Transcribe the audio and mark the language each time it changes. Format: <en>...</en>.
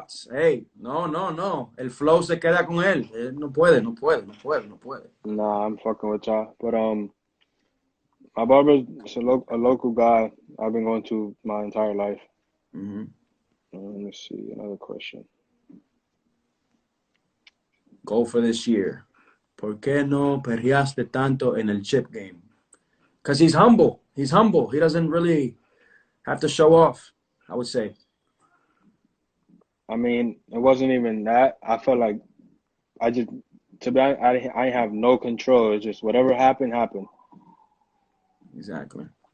<es>Hey, no. El flow se queda con él. Él no puede.</es> <en>Nah, I'm fucking with y'all. But my barber's a local guy I've been going to my entire life. Mm-hmm. Let me see another question. Goal for this year.</en> <es>¿Por qué no perreaste tanto en el chip game?</es> <en>Because he's humble. He's humble. He doesn't really have to show off, I would say. I mean, it wasn't even that. I felt like to be honest, I have no control. It's just whatever happened, happened. Exactly.</en>